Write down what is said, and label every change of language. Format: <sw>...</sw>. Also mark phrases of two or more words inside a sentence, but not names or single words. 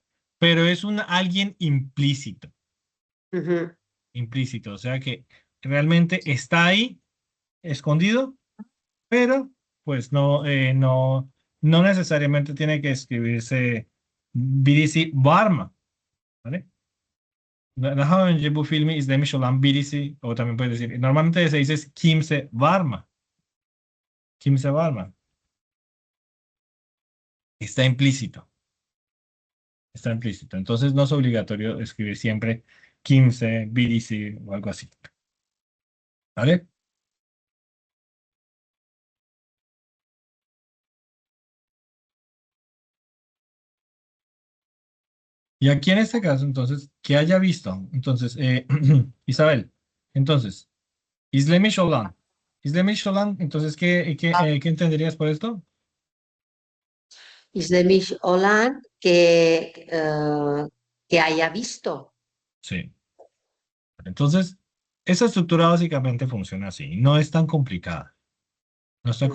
<es>Pero es un alguien implícito, Ujú, implícito, o sea que realmente está ahí, escondido, pero pues no necesariamente tiene que escribirse BDC Barma, ¿vale?</es> <tr>Daha önce bu filmi izlemiş olan birisi,</tr> <es>o también puede decir, normalmente se dice</es> <tr>kimse var mı? Kimse var mı?</tr> <es>Está implícito, está implícito. Entonces no es obligatorio escribir siempre kimse, birisi o algo así, ¿vale? Y aquí en este caso, entonces, que haya visto, entonces, Isabel, entonces,</es> <tr>izlemiş olan, izlemiş olan,</tr> <es>entonces, ¿qué entenderías por esto?</es> <tr>Islamish Olan</tr> <es>que haya visto. Sí. Entonces, esa estructura básicamente funciona así, no es tan complicada. No está</es>